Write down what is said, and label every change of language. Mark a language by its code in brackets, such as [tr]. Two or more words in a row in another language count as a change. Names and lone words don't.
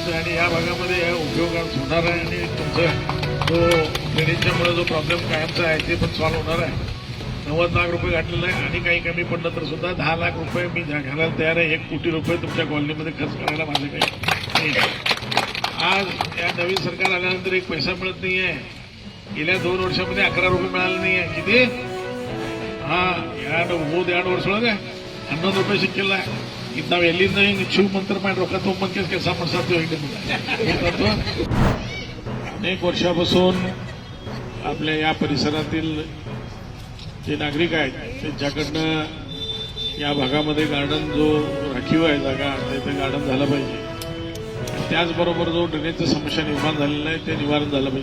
[mr] आणि या भागामध्ये उपयोग होणार आहे आणि तुमचं जो ड्रेनेजच्यामुळे जो प्रॉब्लेम कायमचा आहे ते पण सॉल्व्ह होणार आहे. 90 लाख रुपये घातलेलं आहे आणि काही कमी पडलं तर सुद्धा 10 लाख रुपये मी घालायला तयार आहे. 1 कोटी रुपये तुमच्या कॉलनीमध्ये खर्च करायला माझे काही नाही. आज या नवीन सरकार आल्यानंतर एक पैसा मिळत नाही आहे. गेल्या 2 ವರ್ಷमध्ये 11 रुपये मिळाले नाही आहे. किती? [kn] ಹಾ 2 ವರ್ಷದೊಳಗೆ 11 ರೂಪಾಯಿ ಸಿಕ್ಕಿಲ್ಲ. ಇದು ನಾವು ಎಲ್ಲಿಂದ ಹಿಂಗೆ ಶಿವ ಮಂತ್ರ ಮಾಡಿ ರೊಕ್ಕ ತೊಗೊಂಬಂದು ಕೆಲಸ ಮಾಡ್ಸಾತೀವಿ. [mr] अनेक वर्षापासून आपल्या या परिसरातील जे नागरिक आहेत त्यांच्याकडनं या भागामध्ये गार्डन जो राखीव आहे जागा तिथे गार्डन झालं पाहिजे. त्याचबरोबर जो ड्रेनेजची समस्या निर्माण झालेला आहे ते निवारण झालं पाहिजे.